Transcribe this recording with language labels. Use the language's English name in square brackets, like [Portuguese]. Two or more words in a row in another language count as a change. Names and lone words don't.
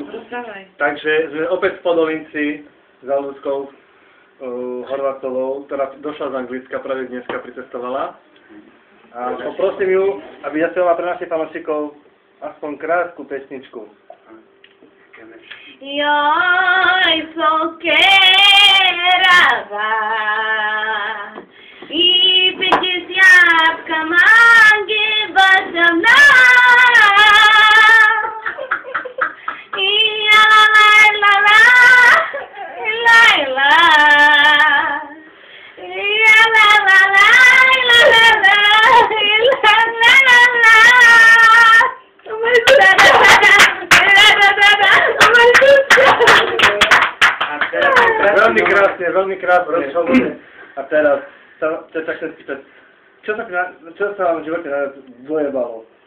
[Slovak] Takže sme opäť v Podolinci za ľudskou Horvátovou, ktorá došla z Anglicka, práve dneska pricestovala. A poprosím ju, aby zaspievala pre našich fanúšikov aspoň krátku pesničku. Joj, [Romany] sokerava i 50 mangi basamna i la la la la la la la la la la [Slovak] Veľmi krásne. A teraz, to je tak chcem spýtať, čo sa vám v živote najviac dojebalo?